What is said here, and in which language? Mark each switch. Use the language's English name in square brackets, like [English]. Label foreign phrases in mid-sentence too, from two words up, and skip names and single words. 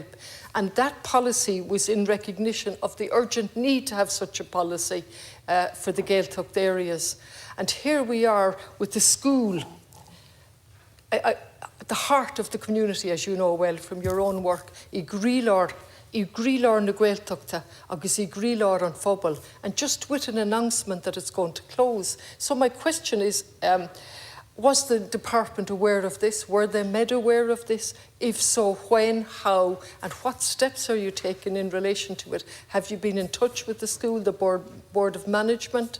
[English] And that policy was in recognition of the urgent need to have such a policy for the Gaeltacht areas. And here we are with the school, the heart of the community, as you know well from your own work, [Irish] I grílear na Gaeltachta, agus I grílear an phobal, [English] and just with an announcement that it's going to close. So my question is, was the department aware of this? Were they made aware of this? If so, when, how, and what steps are you taking in relation to it? Have you been in touch with the school, the board of management?